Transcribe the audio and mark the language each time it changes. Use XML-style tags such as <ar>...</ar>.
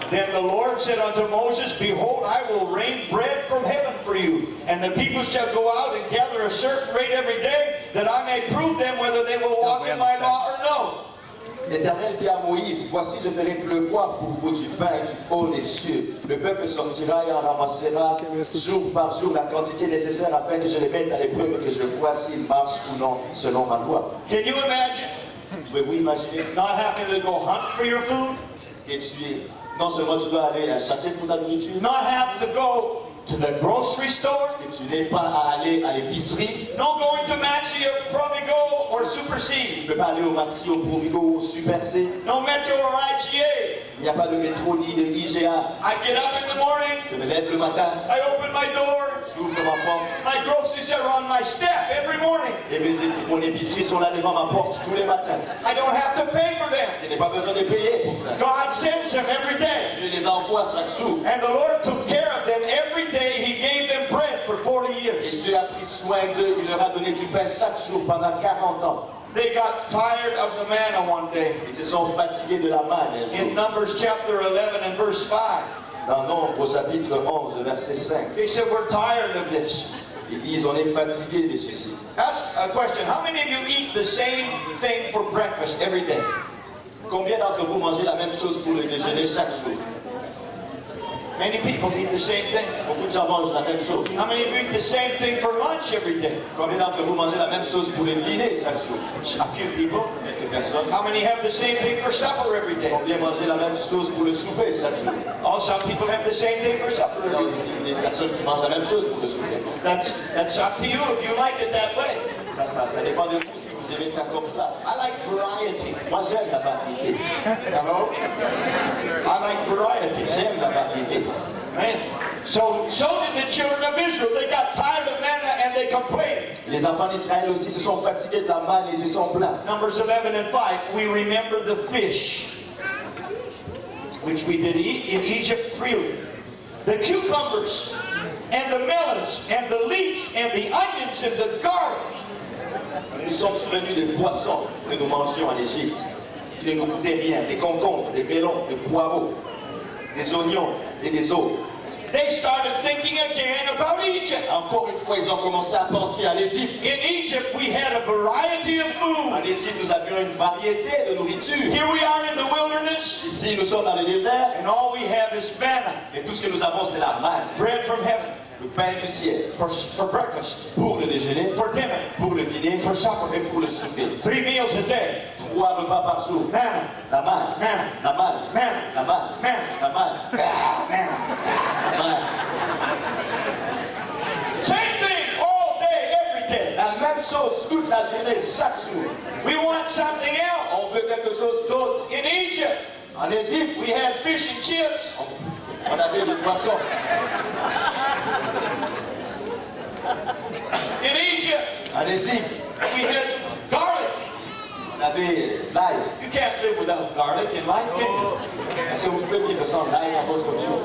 <en>Then the Lord said unto Moses, Behold, I will rain bread from heaven for you, and the people shall go out and gather a certain rate every day, that I may prove them whether they will walk in my law or no.</en> <fr>L'Éternel dit à Moïse, voici je ferai pleuvoir pour vous du pain du haut des cieux. Le peuple sortira et en ramassera jour par jour la quantité nécessaire afin que je les mette à l'épreuve, que je vois s'ils marchent ou non selon ma loi.</fr> <en>Can you imagine</en> <fr>Pouvez-vous imaginer</fr> <en>not having to go hunt for your food?</en> <fr>que non seulement tu dois aller chasser pour ta nourriture,</fr> <en>Not have to go to the grocery store?</en> <fr>que tu n'aies pas à aller à l'épicerie,</fr> <en>No going to Maxi or Provigo or Super</en> <fr>tu</fr> <en>C?</en> <fr>ne peux pas aller au Maxi, au Provigo ou au Super C.</fr> <en>No Metro or IGA?</en> <fr>Il n'y a pas de métro ni de IGA.</fr> <en>I get up in the morning,</en> <fr>Je me lève le matin,</fr> <en>I open my door,</en> <fr>j'ouvre ma porte</fr> <en>my groceries are on my step every morning.</en> <fr>et mon épicerie sont là devant ma porte tous les matins.</fr> <en>I don't have to pay for them.</en> <fr>Je n'ai pas besoin de payer pour ça.</fr> <en>God sends them every day.</en> <fr>Je les envoie chaque jour.</fr> <en>And the Lord took care of them every day. He gave them bread for 40</en> <fr>Et</fr> <en>years.</en> <fr>Dieu a pris soin d'eux, il leur a donné du pain chaque jour pendant 40 ans.</fr> <en>They got tired of the manna one day.</en> <fr>Ils se sont fatigués de la manne un</fr> <en>In</en> <fr>jour.</fr> <en>Numbers chapter 11 and verse 5,</en> <fr>Dans Nombre au chapitre 11, verset 5,</fr> <en>they said, we're tired of this.</en> <fr>ils disent on est fatigués de ceci.</fr> <en>Ask a question. How many of you eat the same thing for breakfast every day?</en> <fr>Combien d'entre vous mangez la même chose pour le déjeuner chaque jour?</fr> <en>Many people eat the same thing.</en> <fr>Beaucoup de gens mangent la même chose.</fr> <en>How many of you eat the same thing for lunch every day?</en> <fr>Combien d'entre vous mangez la même chose pour le dîner chaque jour?</fr> <en>A few people.</en> <fr>Quelques personnes.</fr> <en>How many have the same thing for supper every day?</en> <fr>Combien mangez la même chose pour le souper chaque jour?</fr> <en>Oh, some people have the same thing for supper</en> <fr>Il y a</fr> <en>every day.</en> <fr>aussi des personnes qui mangent la même chose pour le souper.</fr> <en>That's up to you if you like it that way.</en> <fr>Ça dépend de vous si vous aimez ça comme ça.</fr> <en>I like variety.</en> <fr>Moi j'aime la variété.</fr> <en>Hello? I like variety.</en> <fr>J'aime la variété.</fr> <en>Man. So did the children of Israel. They got tired of manna and they complained.</en> <fr>Les enfants d'Israël aussi se sont fatigués de la manne et se sont plaints.</fr> <en>Numbers 11 and 5, we remember the fish, which we did eat in Egypt freely. The cucumbers and the melons and the leeks and the onions and the garlic.</en> <fr>Nous sommes souvenus des poissons que nous mangions en Égypte, qui ne nous coûtaient rien, des concombres, des melons, des poireaux, des oignons et des os.</fr> <en>They started thinking again about Egypt.</en> <fr>Encore une fois, ils ont commencé à penser à l'Égypte.</fr> <en>In Egypt, we had a variety of</en> <fr>En</fr> <en>food.</en> <fr>Égypte, nous avions une variété de nourriture.</fr> <en>Here we are in the wilderness,</en> <fr>Ici, nous sommes dans le désert,</fr> <en>and all we have is manna,</en> <fr>et tout ce que nous avons, c'est la manne,</fr> <en>bread from heaven,</en> <fr>le pain du ciel,</fr> <en>for breakfast,</en> <fr>pour le déjeuner,</fr> <en>for dinner,</en> <fr>pour le dîner,</fr> <en>for supper.</en> <fr>et pour le souper.</fr> <en>3 meals a day.</en> <fr>3 repas par jour.</fr> <en>Manna,</en> <fr>La manne,</fr> <en>manna,</en> <fr>la manne,</fr> <en>manna,</en> <fr>la manne,</fr> <en>manna,</en> <fr>la manne,</fr> <en>manna.</en> <fr>la manne.</fr> <en>Same thing all day, every day.</en> <fr>La même chose toute la journée, chaque jour.</fr> <en>We want something else.</en> <fr>On veut quelque chose d'autre.</fr> <en>In Egypt,</en> <fr>En Égypte,</fr> <en>we had fish and chips.</en> <fr>on avait des poissons.</fr> <en>In Egypt,</en> <fr>En Égypte,</fr> <en>we had garlic.</en> <fr>on avait l'ail.</fr> <en>You can't live without garlic in life, can you?</en> <fr>Est-ce que vous pouvez vivre sans l'ail dans votre vie?</fr>